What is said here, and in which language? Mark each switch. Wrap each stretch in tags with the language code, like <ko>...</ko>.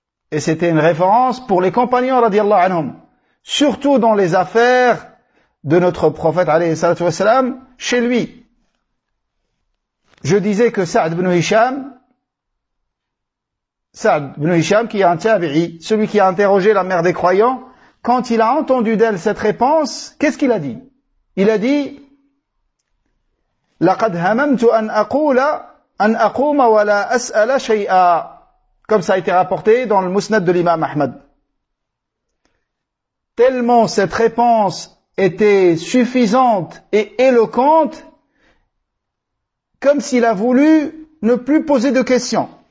<fr>Et c'était une référence pour les compagnons, radiallahu anhum. Surtout dans les affaires de notre prophète, alayhi salatu wassalam, chez lui. Je disais que Sa'd ibn Hisham, qui est un tabi'i, celui qui a interrogé la mère des croyants, quand il a entendu d'elle cette réponse, qu'est-ce qu'il a dit? Il a dit,</fr> <ar>لقد هممت أن أقول an aquma wa la as'ala shay'a,</ar> <fr>comme ça a été rapporté dans le Musnad de l'imam Ahmad. Tellement cette réponse était suffisante et éloquente, comme s'il a voulu ne plus poser de questions.</fr>